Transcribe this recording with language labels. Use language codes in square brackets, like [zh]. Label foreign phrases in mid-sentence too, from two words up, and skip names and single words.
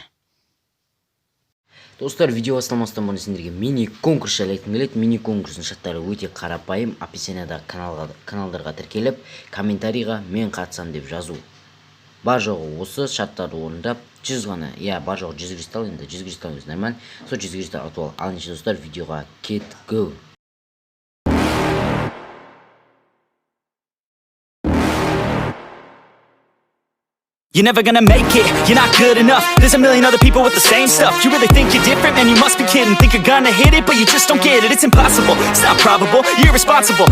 [kk] Достар, видео бастамастан бұрын сендерге мини конкурс жайлы айтқым келеді. Мини конкурстың шарттары өте қарапайым. Описаниядағы каналдарға тіркеліп, комментарийға мен қатсам деп жазу. Бар жоғы осы шарттарды орындап, 100 ғана, бар жоғы 100 кристалл, енді 100 кристалл өзі нормально. Сол 100 кристалл атып ал. Алыншы достар, видеоға go. [en] You're never gonna make it, you're not good enough. There's a million other people with the same stuff. You really think you're different, man, you must be kidding. Think you're gonna hit it, but you just don't get it. It's impossible, it's not probable, you're irresponsible.